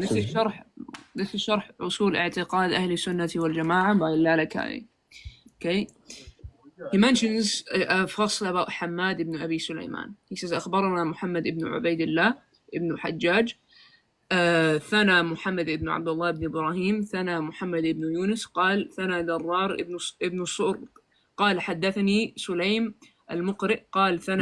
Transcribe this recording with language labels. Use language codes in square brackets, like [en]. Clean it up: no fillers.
[en] This is شرح أصول اعتقاد أهل السنة والجماعة by Al-Lalaka'i. Okay. He mentions a فصل about Hammad ibn Abi Sulaiman. He says [ar] أخبرنا محمد ibn عبيد الله ibn حجاج ثنى محمد ibn عبد الله ibn إبراهيم ثنى محمد ibn يونس قال ثنى درار ibn صور قال حدثني سليم المقرئ قال ثنى